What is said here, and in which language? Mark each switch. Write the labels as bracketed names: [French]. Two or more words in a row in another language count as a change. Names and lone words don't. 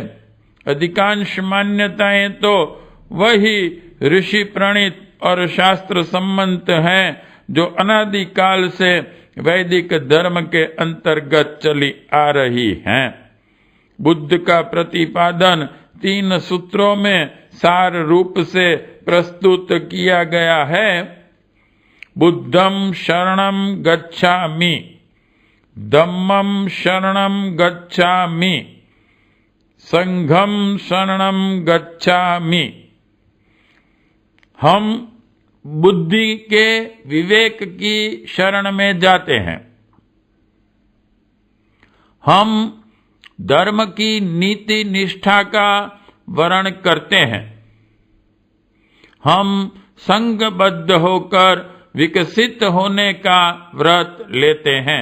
[Hindi] अधिकांश मान्यताएं तो वही ऋषि प्रणीत और शास्त्र सम्मत हैं जो अनादि काल से वैदिक धर्म के अंतर्गत चली आ रही हैं। बुद्ध का प्रतिपादन 3 सूत्रों में सार रूप से प्रस्तुत किया गया है। [Pali] बुद्धं शरणं गच्छामि, धम्मं शरणं गच्छामि, संघं शरणं गच्छामि। [Hindi] हम बुद्धि के विवेक की शरण में जाते हैं। हम धर्म की नीति निष्ठा का वर्ण करते हैं। हम संघबद्ध होकर विकसित होने का व्रत लेते हैं।